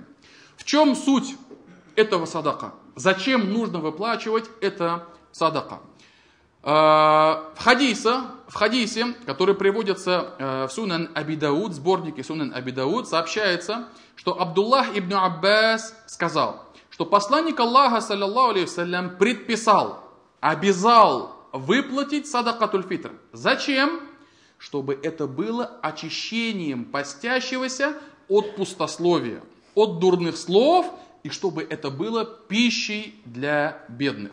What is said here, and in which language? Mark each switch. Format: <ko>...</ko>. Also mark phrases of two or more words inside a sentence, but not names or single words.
<ru>В чем суть этого садака? Зачем нужно выплачивать это садака? В хадисе, который приводится в Сунан Аби Дауд, сборнике Сунан Аби Дауд, сообщается, что Абдуллах ибн Аббас сказал, что посланник Аллаха,</ru> <ar>صلى الله عليه وسلم,</ar> <ru>предписал, обязал выплатить садакатуль-фитр. Зачем? Чтобы это было очищением постящегося от пустословия, от дурных слов, и чтобы это было пищей для бедных.</ru>